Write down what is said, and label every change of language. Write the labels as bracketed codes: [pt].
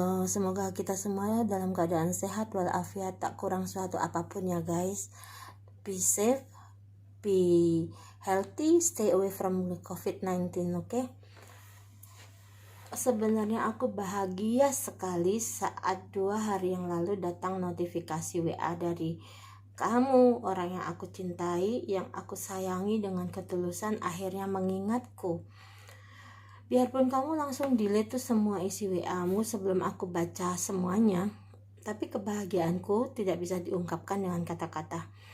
[id] Semoga kita semua dalam keadaan sehat walafiat, tak kurang suatu apapun ya guys. [en] Be safe, be healthy, stay away from COVID-19, okay? [id] Sebenarnya aku bahagia sekali saat 2 hari yang lalu datang notifikasi WA dari kamu, orang yang aku cintai, yang aku sayangi dengan ketulusan, akhirnya mengingatku. Biarpun kamu langsung delete tuh semua isi WA-mu sebelum aku baca semuanya, tapi kebahagiaanku tidak bisa diungkapkan dengan kata-kata.